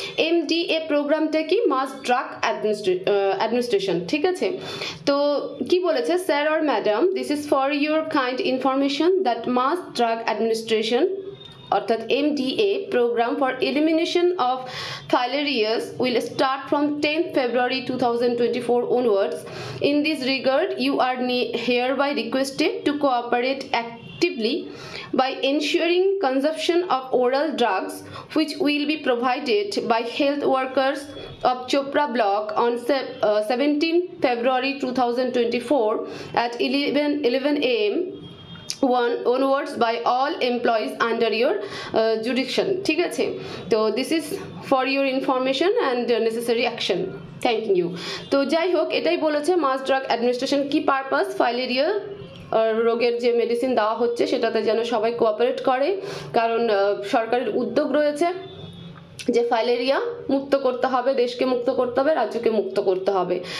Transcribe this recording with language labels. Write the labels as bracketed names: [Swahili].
[Bangla] MDA প্রোগ্রামটা কি, মাস drug administration, ঠিক আছে। তো কি বলেছে, [English] Sir or madam, this is for your kind information that mass drug administration অর্থাৎ MDA program for elimination of filarias will start from 10th February 2024 onwards. In this regard, you are hereby requested to cooperate actively by ensuring consumption of oral drugs which will be provided by health workers of Chopra block on 17th February 2024 at 11 a.m. onwards by all employees under your jurisdiction, [Bangla] ঠিক আছে। [English] তো this is for your information and necessary action, thank you. [Bangla] তো যাই হোক, এটাই বলেছে মাস drug administration কি purpose, filaria রোগের যে মেডিসিন দেওয়া হচ্ছে সেটাতে যেন সবাই কোঅপারেট করে, কারণ সরকারের উদ্যোগ রয়েছে যে ফাইলেরিয়া মুক্ত করতে হবে, দেশকে মুক্ত করতে হবে, রাজ্যকে মুক্ত করতে হবে।